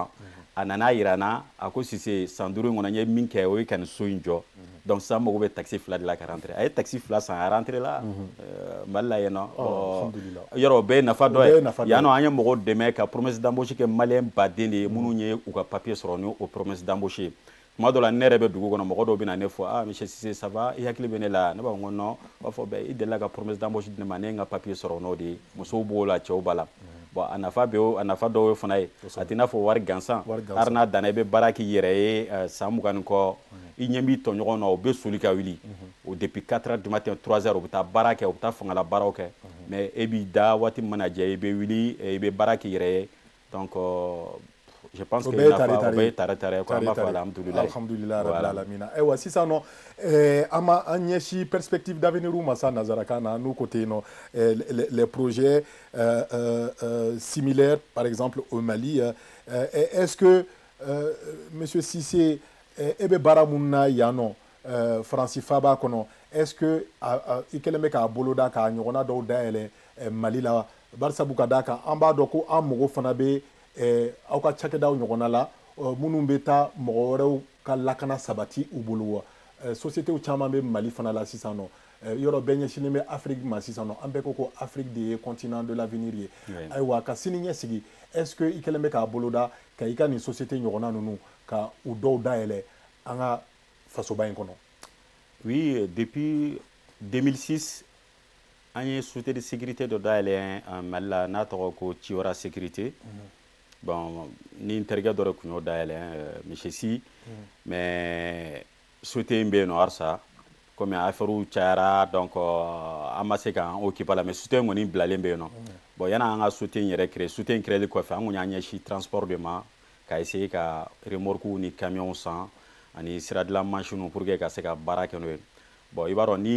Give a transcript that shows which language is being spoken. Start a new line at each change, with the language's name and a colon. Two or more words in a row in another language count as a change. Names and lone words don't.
Bambara: a nana yira n na a ko Sise san 5 in kɔnɔ n ye min kɛ o ye ka nin so in jɔ donc sisan mago bɛ taxi 2 de la ka rentrer a ye taxi 2 san a rentrer la Mali la yen nɔ yɔrɔ o bɛɛ ye nafa dɔ ye yan nɔ an ye mɔgɔw dɛmɛ ka
French: promesse d'embauche
Bambara: kɛ maliyɛn baden de ye minnu ye u ka papier sɔrɔ ni o
French: promesse d'embauche
Bambara: ye tuma dɔ la ne yɛrɛ bɛ dugu kɔnɔ mɔgɔ dɔw bɛ na ne fɔ ah monsieur Sise ça va i hakili bɛ ne la ne b'a fɔ ko non u b'a fɔ bɛɛ i delila ka
French: promesse d'embauche
Bambara: di ne ma ne ye n ka papier sɔrɔ n'o de ye musow b'o la cɛw b'a la bon a nafa dɔw ye fana ye a tɛ i n'a fɔ wari gansan hali n'a danna i bɛ baara k'i yɛrɛ ye san 20 ni kɔ i ɲɛ b'i tɔɲɔgɔn na o bɛ soli ka wuli o
French: depuis 4 heures du matin
Bambara: 3 heures o bɛ taa baara kɛ o bɛ taa fangala baaraw kɛ mais e b'i da waati min mana jɛ i bɛ wuli i bɛ baara k'i yɛrɛ ye
French: donc je pense que
Bambara: nafa o bɛ tare quoi an b'a fɔ alhamdulillah rabbil alamin ayiwa sisan nɔ an ɲɛsi
French: perspective d'avenir
Bambara: ma sa nazarakan na n'u
French: côté non les projets similaires par exemple au Mali est-ce que monsieur Sise
Bambara: e bɛ baara mun na yan nɔ Faransi fa b'a kɔnɔ
French: est-ce que
Bambara: i kɛlen bɛ k'a bolo da k'a ɲɔgɔnna dɔw dayɛlɛ Mali la barisabu ka d'a kan an b'a dɔn ko an mago fana bɛ aw ka cakɛdaw ɲɔgɔnna la minnu bɛ taa mɔgɔ wɛrɛw ka lakana sabati u bolo société u caman bɛ Mali fana la sisan nɔ yɔrɔ bɛɛ ɲɛsinnen bɛ Afrique ma sisan nɔ an bɛɛ ko Afrique de ye
French: continent de l'avenir
Bambara: ye ayiwa ka sini ɲɛsigi
French: est-ce que
Bambara: i kɛlen bɛ k'a boloda ka i ka nin société ɲɔgɔnna ninnu ka u dɔw dayɛlɛ an ka fasoba in kɔnɔ.
French: Oui, depuis 2006
Bambara: an ye
French: société de sécurité
Bambara: dɔ dayɛlɛ Mali la n'a tɔgɔ ko Ciora sécurité. Bon, ni n terikɛ dɔ de tun y'o dayɛlɛ monsieur Si mais société in bɛ yen nɔ halisa komi affaire cayara donc an ma se k'an occuper la mais société in kɔni bilalen bɛ yen nɔ bon yanni an ka société in yɛrɛ créer société in créer kɔfɛ an kɔni y'an ɲɛsin transport de ma ka essayer ka remorque ni camion san ani siradilan machine
French: pour que
Bambara: ka se ka baara kɛ n'o ye bon i b'a dɔn ni